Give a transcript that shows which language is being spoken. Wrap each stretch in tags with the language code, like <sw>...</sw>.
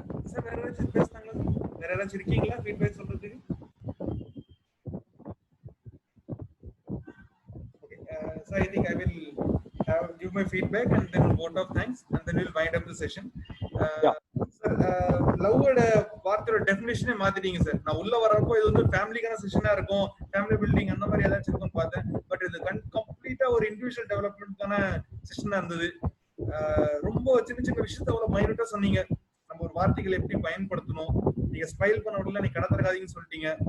<ta>Sir, வேற ஏதாச்சும் பேசுனாங்களா? வேற ஏதாச்சும் இருக்கீங்களா feedback சொல்றதுக்கு?</ta> <en>Okay. So I think I will give my feedback and then vote of thanks and then we'll wind up the session.</en> <ta>Sir, love வார்த்தையோட டெஃபினிஷனே மாத்திட்டீங்க sir. நான் உள்ள வரப்போ இது வந்து ஃபேமிலிக்கான செஷனா இருக்கும், ஃபேமிலி பில்டிங் அந்த மாதிரி ஏதாச்சும் இருக்கும்னு பார்த்தேன். பட் இது கம்ப்ளீட்டா ஒரு இண்டிவிஜுவல் டெவலப்மெண்ட்கான செஷனா இருந்தது. ரொம்ப சின்ன சின்ன விஷயத்த அவ்வளவு மைனூட்டா சொன்னீங்க. நம்ம ஒரு வார்த்தைகளை எப்படி பயன்படுத்தணும், நீங்க ஸ்மைல் பண்ண உடனே நீங்க கடத்தறகாதீங்கன்னு சொல்லிட்டீங்க.</ta>